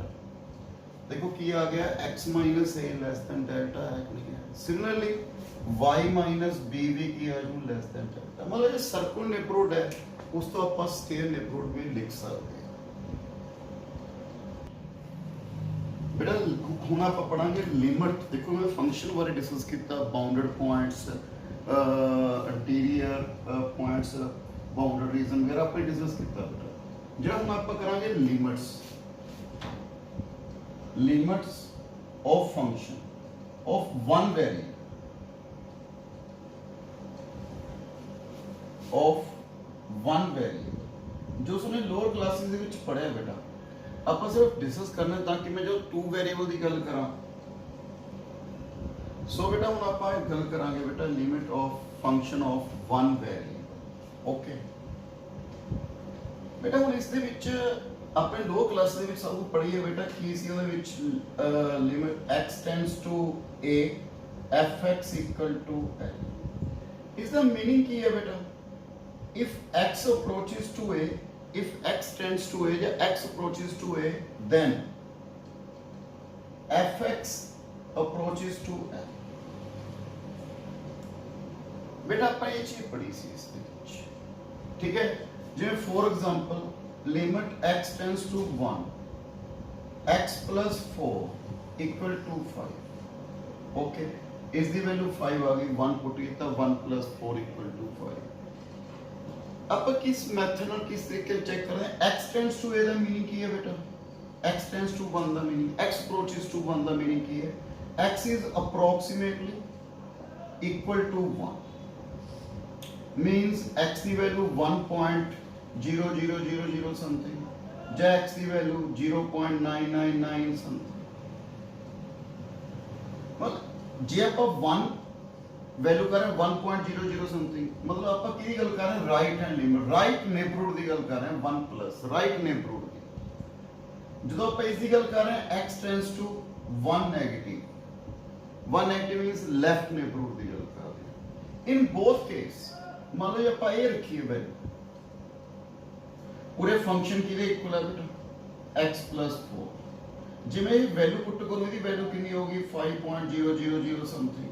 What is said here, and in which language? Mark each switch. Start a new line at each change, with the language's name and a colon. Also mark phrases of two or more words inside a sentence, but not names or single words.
Hindi: देखो की आ गया
English: x minus a less than delta
Hindi: है कि नहीं है. सिमिलरली y माइनस बी भी की है जो
English: less than delta.
Hindi: मतलब ये
English: circular neighbourhood
Hindi: है उस तो आप
English: square neighbourhood
Hindi: में लिख सकते हैं.
Punjabi: बेटा ਹੁਣ ਆਪਾਂ ਪੜਾਂਗੇ ਲਿਮਿਟ. ਦੇਖੋ ਮੈਂ ਫੰਕਸ਼ਨ ਬਾਰੇ ਡਿਸਕਸ ਕੀਤਾ
English: bounded points interior points bounded region
Punjabi: ਵਗੈਰਾ ਆਪਾਂ ਡਿਸਕਸ ਕੀਤਾ ਬੇਟਾ. ਜਿਹੜਾ ਹੁਣ ਆਪਾਂ ਕਰਾਂਗੇ
English: limits of function of one variable
Hindi: जो उसने लोअर क्लासेस
Punjabi: ਦੇ ਵਿੱਚ ਪੜਿਆ ਬੇਟਾ ਆਪਾਂ ਸਿਰਫ ਡਿਸਕਸ ਕਰਨਾ ਤਾਂ ਕਿ ਮੈਂ ਜੋ
English: two variable
Punjabi: ਦੀ ਗੱਲ ਕਰਾਂ. ਸੋ ਬੇਟਾ ਹੁਣ ਆਪਾਂ ਗੱਲ ਕਰਾਂਗੇ ਬੇਟਾ
English: limit of function of one variable.
Punjabi: ਓਕੇ ਬੇਟਾ ਹੁਣ ਇਸ ਦੇ ਵਿੱਚ ਆਪਣੇ
English: low class
Punjabi: ਦੇ ਵਿੱਚ ਸਭ ਨੂੰ ਪੜ੍ਹੀ ਹੈ ਬੇਟਾ ਕੀ ਸੀ ਉਹਦੇ ਵਿੱਚ
English: limit x tends to a fx equal to l.
Punjabi: ਇਸ ਦਾ ਮੀਨਿੰਗ ਕੀ ਹੈ ਬੇਟਾ
English: if x approaches to a if x tends to a या x approaches to a then fx approaches to l.
Punjabi: बेटा ਆਪਾਂ ਇਹ ਚੀਜ਼ ਪੜ੍ਹੀ ਸੀ ਇਸ ਦੇ ਵਿੱਚ. ਠੀਕ ਹੈ ਜਿਵੇਂ
English: for example limit x tends to 1 x plus 4 equal to 5. okay is the value 5
Hindi: आ गई 1 पुट किया
English: 1 plus 4 equal to 5.
Hindi: अब किस मेथड ਨਾਲ किस तरीके चेक कर रहे हैं.
English: x tends to a
Punjabi: ਦਾ मीनिंग ਕੀ ਹੈ बेटा
English: x tends to 1
Punjabi: ਦਾ मीनिंग
English: x approaches to 1
Punjabi: ਦਾ मीनिंग ਕੀ ਹੈ
English: x is approximately equal to 1 means x
Punjabi: ਦੀ value 1.0000 something ਜਾਂ x ਦੀ
English: value 0.999 something.
Punjabi: मतलब ਜੇ ਆਪਾਂ
Hindi: 1 वैल्यू कर रहे हैं 1.00 समथिंग मतलब
Punjabi: ਆਪਾਂ ਕੀ ਗੱਲ ਕਰ ਰਹੇ ਹਾਂ
English: right hand limit right neighbourhood
Punjabi: ਦੀ ਗੱਲ ਕਰ ਰਹੇ ਹਾਂ 1 ਪਲੱਸ
English: right neighbourhood
Punjabi: ਦੀ. ਜਦੋਂ ਆਪਾਂ ਇਸ ਦੀ ਗੱਲ ਕਰ ਰਹੇ ਹਾਂ
English: x tends to 1 negative means left neighborhood
Punjabi: ਦੀ ਗੱਲ ਕਰ ਰਹੇ ਹਾਂ.
English: in both case
Punjabi: ਮੰਨ ਲਓ ਆਪਾਂ ਇਹ ਰੱਖੀਏ ਵੈਲਿਊ ਪੂਰੇ ਫੰਕਸ਼ਨ ਕਿਹਦੇ ਇਕੁਅਲ ਹੈ ਬੇਟਾ x 4 ਜਿਵੇਂ ਇਹ ਵੈਲਿਊ
English: put करो
Punjabi: ਇਹਦੀ ਵੈਲਿਊ ਕਿੰਨੀ ਹੋਗੀ
English: 5.000 something.